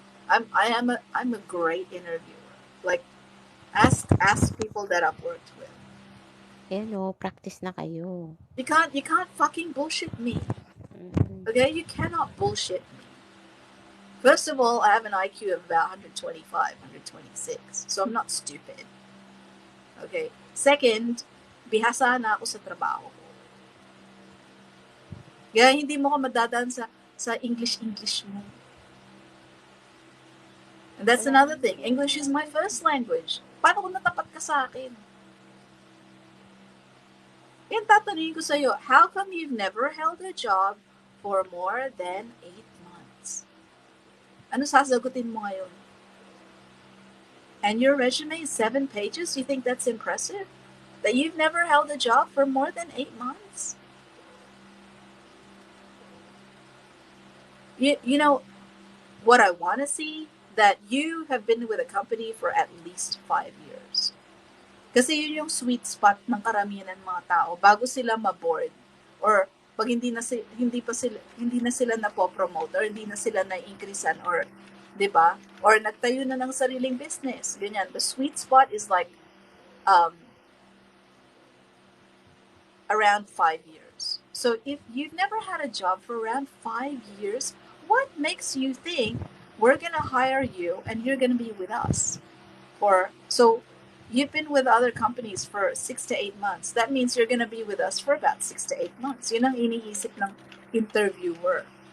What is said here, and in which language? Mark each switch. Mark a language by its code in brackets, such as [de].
[en] I'm a great interviewer. Like ask people that I've worked with. [tl] Practice na kayo. [en] You can't fucking bullshit me. Okay, you cannot bullshit me. First of all, I have an IQ of about 125, 126, so I'm not stupid. Okay. [tl] Second, bihasa na ako sa trabaho ko. Kaya hindi mo ko madadaan sa English mo. [en] And that's another thing. English is my first language. [tl] Paano kung natapat ka sa akin? Yan tatanungin ko sa'yo, [en] how come you've never held a job for more than 8 months? [tl] Ano sasagutin mo ngayon? [en] And your resume is 7 pages? You think that's impressive? That you've never held a job for more than 8 months? You know, what I want to see, that you have been with a company for at least 5 years. [tl] Kasi yun yung sweet spot ng karamihan ng mga tao bago sila ma-board or pag hindi na sila na-promote or hindi na sila na-increasean or 'di ba? Or nagtayo na ng sariling business. Ganyan. [en] The sweet spot is like around 5 years. So if you've never had a job for around 5 years, what makes you think we're going to hire you and you're going to be with us? So you've been with other companies for 6 to 8 months. That means you're going to be with us for about 6 to 8 months. [tl] Yun ang iniisip ng interviewer.